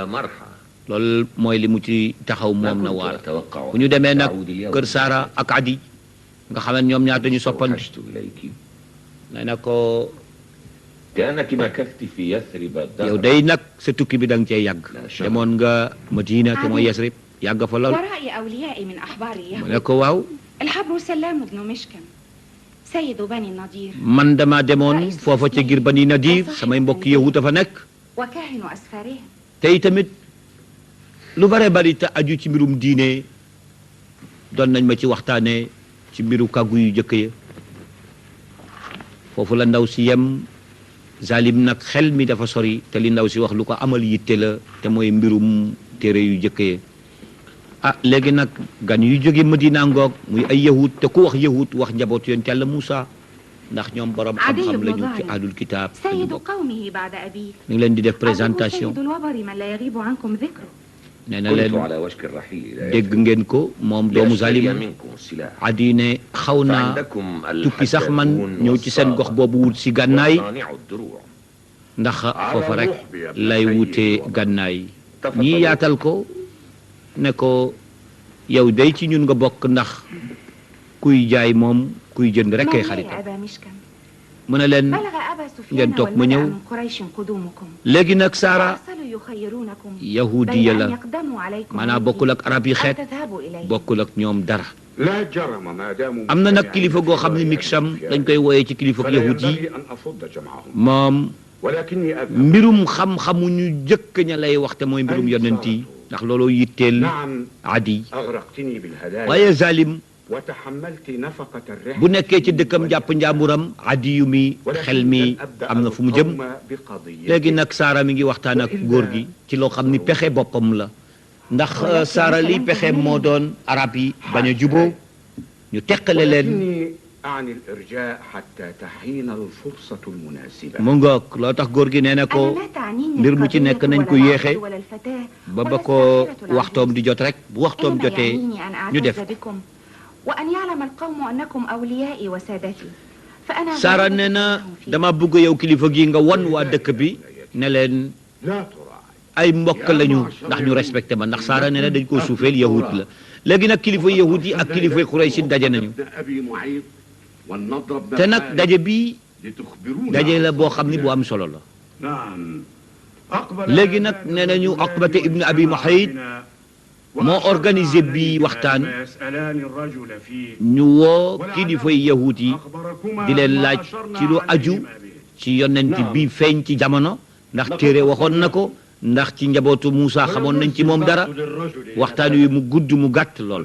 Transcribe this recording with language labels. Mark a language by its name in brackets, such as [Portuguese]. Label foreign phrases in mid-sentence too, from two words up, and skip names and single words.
[Arabic] يا مرحى [Wolof] loolu mooy li mu ci taxaw [Arabic] ما [Wolof] moom na [Arabic] كنت [Wolof] waar [Arabic] أتوقع [Wolof] bu ñu demee nag [Arabic] تعود اليوم. [Wolof] kër Saara ak Adi nga xam ne ñoom ñaar dañu soppante [Arabic] توحشت إليك [Wolof] nee na ko [Arabic] كأنك مكثت في يثرب [Wolof] yow [Arabic] الدهر [Wolof] day nag sa tukki bi da nga cee yàgg [French] La chance. [Wolof] demoon nga Madina te mooy Yasrib yàgg fa lool [Arabic] ورأي أوليائي من أحبار [Wolof] mu [Arabic] اليهود [Wolof] ne ko waaw [Arabic] الحبر سلام بن مشكم سيد بني النضير [Wolof] man dama demoon foofa ca ngir Bani Nadir samay mbokk yahut a fa nekk [Arabic] وكاهن أسفارهم [Wolof] tey tamit lu bare bari te aju ci mbirum diine doon nañ ma ci waxtaane ci mbiru kàggu yu jëkk ya foofu la ndaw si yem zalim nag xel mi dafa sori te li ndaw si wax lu ko amal yitte la te mooy mbirum téere yu jëkk ya ah léegi nag gan yu jóge Madina ngoog muy ay yahut te ku wax yahut wax njaboot yoon Yàlla Muusa ndax ñoom borom xam-xam lañu ci [Arabic] أهل الكتاب [Wolof] lañu [Arabic] سيد [Wolof] bokk [Arabic] قومه بعد أبيه [Wolof] mi ngi leen di def [Arabic] أبوه [Wolof] présentation [Arabic] سيد الوبر من لا يغيب عنكم ذكره [Wolof] nee na [Arabic] كنت [Wolof] leen [Arabic] على وشك الرحيل إلى [Wolof] dégg ngeen ko moom doomu [Arabic] لأشتري [Wolof] Zalim [Arabic] منكم السلاح [Wolof] Adi ne xaw naa [Arabic] فعندكم [Wolof] tukki sax man [Arabic] الحدادون [Wolof] ñëw ci seen gox [Arabic] والصاغة [Wolof] boobu wut si gànnaay [Arabic] وصانع الدروع [Wolof] ndax foofa rek lay wutee gànnaay ñii yaatal ko ne ko yow day ci ñun nga bokk ndax kuy jaay moom kuy jënd rek kay [Arabic] ما [Wolof] xarit [Arabic] لي أبا مشكم [Wolof] mu ne leen [Arabic] بلغ أبا سفيان [Wolof] ngeen toog ma [Arabic] والملأ [Wolof] ñëw [Arabic] من قريش قدومكم [Wolof] léegi nag Saara [Arabic] فأرسلوا يخيرونكم [Wolof] yahudiya [Arabic] بين [Wolof] la [Arabic] أن يقدموا عليكم [Wolof] maanaam [Arabic] مني [Wolof] bokkul ak arab yi [Arabic] أو [Wolof] xeet [Arabic] تذهبوا إليه [Wolof] bokkul ak ñoom dara [Arabic] لا جرم ما داموا [Wolof] am na nag kilifa goo xam ne Miksam dañ koy wooyee ci kilifa [Arabic] فلا [Wolof] yahud yi [Arabic] ينبغي أن أصد جمعهم [Wolof] moom [Arabic] ولكني أذهب [Wolof] mbirum xam-xamu ñu jëkk ña lay wax te mooy mbirum yonent yi ndax looloo yitteel [Arabic] نعم [Wolof] Adi [Arabic] أغرقتني بالهدايا [Wolof] waaye Zalim [Arabic] وتحملت نفقة الرحلة [Wolof] bu nekkee ci dëkkam jàpp njàmburam Adi yu mi xel mi am na fu mu jëm léegi nag Saara mi ngi waxtaan ak góor gi ci loo xam ni pexe boppam la ndax Saara li pexe moo doon arab yi bañ a juboo ñu teqale leen [Arabic] ولكني أعني الإرجاء حتى تحين الفرصة المناسبة [Wolof] mu ngoog loo tax góor gi nee na [Arabic] أنا [Wolof] ko [Arabic] لا تعنيني [Wolof] mbir mu ci [Arabic] القضية [Wolof] nekk nañ ko [Arabic] ولا [Wolof] yéexe [Arabic] العبد ولا الفتاة [Wolof] ba [Arabic] ولا [Wolof] ba ko [Arabic] الساحرة [Wolof] waxtoom di jot rek bu waxtoom [Arabic] إنما [Wolof] jotee [Arabic] يعنيني أن [Wolof] ñu def [Arabic] أعتز بكم وأن يعلم القوم أنكم أوليائي وسادتي فأنا [Wolof] Saara [Arabic] غالبة [Wolof] nee na [Arabic] لهم فيه. [Wolof] dama bëgg yow kilifa gi nga won waa dëkk bi ne leen [Arabic] لا تراعي [Wolof] ay mbokk lañu ndax ñu respecté ma ndax Saara nee na dañ koo suufeel yahud la léegi nag kilifa yahud yi ak kilifa Quraysh daje nañu [Arabic] ابن أبي معيط والنضر بن [Wolof] te nag [Arabic] خالد [Wolof] daje bi [Arabic] لتخبرونا [Wolof] daje la [Arabic] عن [Wolof] boo xam ni bu [Arabic] صدورنا. [Wolof] am solo la [Arabic] نعم أقبل [Wolof] léegi nag nee nañu Uqbata ibn Abi Muhayt moo organisé bi waxtaan ñu woo kilifa yahud yi di leen laaj ci lu aju ci yonent bi feeñ ci jamono ndax téere waxoon na ko ndax ci njabootu Muusa xamoon nañ ci moom dara waxtaan wi mu gudd mu gàtt lool